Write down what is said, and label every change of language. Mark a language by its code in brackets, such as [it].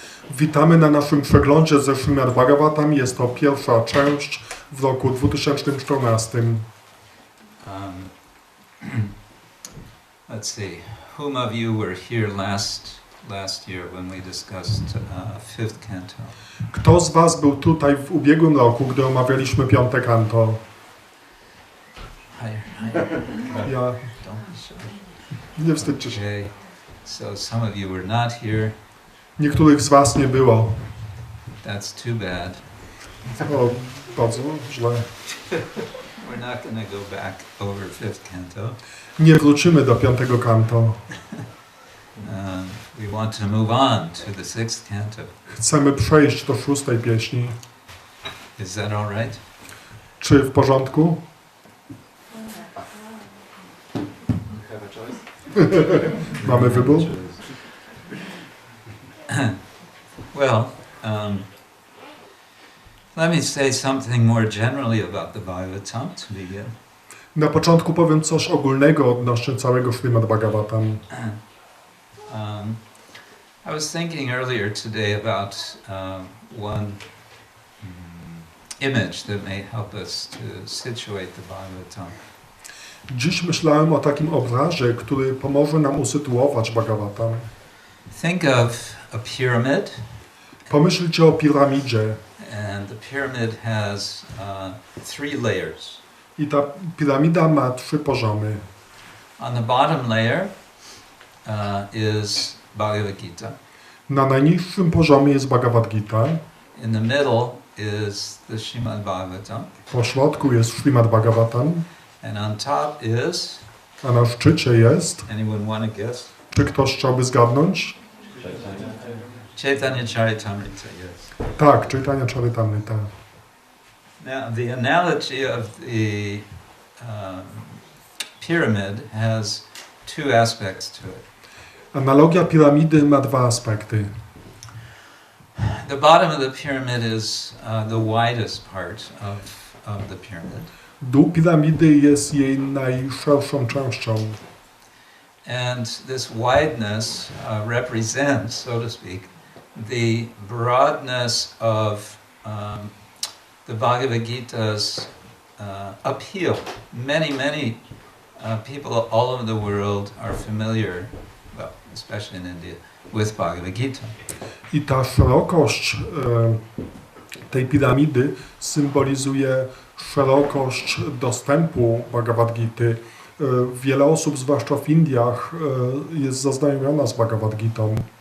[pl] Witamy na naszym przeglądzie ze Srimad-Bhagavatam. Jest to pierwsza część w roku 2014. [en] Let's see, whom of you were here last year when we discussed fifth canto? [pl] Kto z Was był tutaj w ubiegłym roku, gdy omawialiśmy piąte kanto? Ja. [en] Don't be shy. [pl] Nie wstydźcie się. [en] Okay, so some of you were not here. [pl] Niektórych z Was nie było. [en] That's too bad. [pl] O, bardzo źle. [en] We're not going to go back over fifth canto. [pl] Nie wrócimy do piątego kanto. [en] We want to move on to the sixth canto. [pl] Chcemy przejść do szóstej pieśni. [en] Is that all right? [pl] Czy w porządku? [en] Have a choice? [pl] Mamy wybór? [en] Well, let me say something more generally about the Bhagavatam to begin. [pl] Na początku powiem coś ogólnego odnośnie całego Srimad-Bhagavatam. [en] I was thinking earlier today about one image that may help us to situate the Bhagavatam. [pl] Dziś myślałem o takim obrazie, który pomoże nam usytuować Bhagavatam. [en] Think of a pyramid. [pl] Pomyślcie o piramidzie. [en] And the pyramid has 3 layers. [pl] I ta piramida ma 3 poziomy. [en] On the bottom layer is Bhagavad Gita. [pl] Na najniższym poziomie jest Bhagavad Gita. [en] In the middle is the Srimad-Bhagavatam. [pl] Po środku jest Srimad-Bhagavatam. [en] And on top is... [pl] A na szczycie jest... [en] Anyone want to guess? [pl] Czy ktoś chciałby zgadnąć? [en] Chaitanya Charitamrita, yes. [pl] Tak, Chaitanya Charitamrita. [en] Now, the analogy of the pyramid has 2 aspects to it. [pl] Analogia piramidy ma 2 aspekty. [en] The bottom of the pyramid is the widest part of the pyramid. [pl] Dół piramidy jest jej najszerszą częścią. [en] And this wideness represents, so to speak, the broadness of the Bhagavad Gita's appeal. Many people all over the world are familiar, well, especially in India, with Bhagavad Gita. [pl] I ta szerokość tej piramidy symbolizuje szerokość dostępu Bhagavad Gity. Wiele osób, zwłaszcza w Indiach, jest zaznajomiona z Bhagavad Gitą.